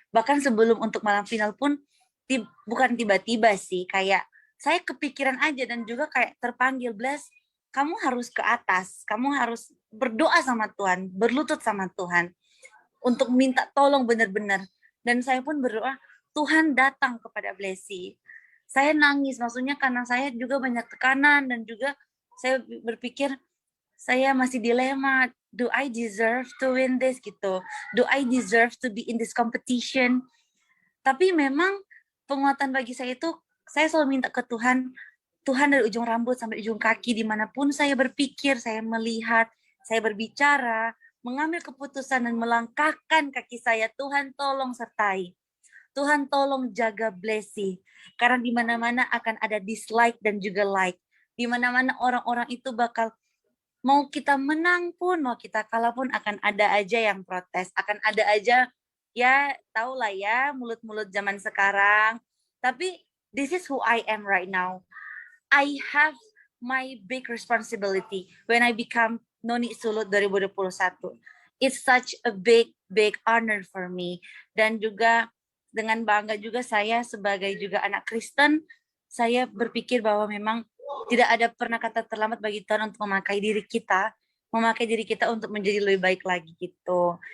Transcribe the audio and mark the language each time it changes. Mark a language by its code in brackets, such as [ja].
[id] Bahkan sebelum untuk malam final pun bukan tiba-tiba sih, kayak saya kepikiran aja dan juga kayak terpanggil, Bless, kamu harus ke atas, kamu harus berdoa sama Tuhan, berlutut sama Tuhan untuk minta tolong benar-benar. Dan saya pun berdoa, Tuhan datang kepada Blessy. Saya nangis, maksudnya karena saya juga banyak tekanan dan juga saya berpikir saya masih dilema, [en] do I deserve to win this [id] gitu? [en] Do I deserve to be in this competition? [id] Tapi memang penguatan bagi saya itu, saya selalu minta ke Tuhan, Tuhan dari ujung rambut sampai ujung kaki, dimanapun saya berpikir, saya melihat, saya berbicara, mengambil keputusan dan melangkahkan kaki saya, Tuhan tolong sertai. Tuhan tolong jaga Blessy. Karena di mana-mana akan ada dislike dan juga like. Di mana-mana orang-orang itu bakal, mau kita menang pun, mau kita kalah pun, akan ada aja yang protes. Akan ada aja, ya tau lah ya, mulut-mulut zaman sekarang. [en] Tapi this is who I am right now. I have my big responsibility when I become Noni Sulut 2021. It's such a big honor for me. [id] Dan juga dengan bangga juga saya sebagai juga anak Kristen, saya berpikir bahwa memang tidak ada pernah kata terlambat bagi Tuhan untuk memakai diri kita untuk menjadi lebih baik lagi gitu.